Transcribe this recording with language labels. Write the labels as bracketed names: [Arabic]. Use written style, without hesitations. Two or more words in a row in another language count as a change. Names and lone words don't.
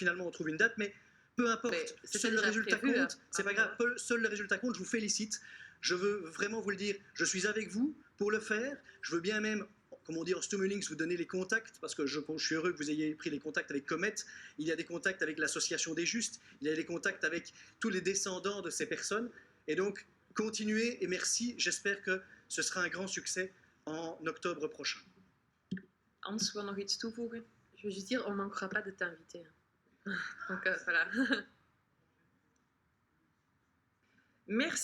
[French] finalement on trouve une date, mais peu importe, seul le résultat compte, c'est pas grave, seul le résultat compte, je vous félicite, je veux vraiment vous le dire, je suis avec vous pour le faire, je veux bien même, comme on dit en Stummelings, vous donner les contacts, parce que je suis heureux que vous ayez pris les contacts avec Comet, il y a des contacts avec l'Association des Justes, il y a des contacts avec tous les descendants de ces personnes, et donc continuez et merci, j'espère que ce sera un grand succès en octobre prochain. [Dutch] Hans wil nog iets toevoegen? [French] Je veux juste dire, on ne manquera pas de t'inviter. Donc voilà. Merci.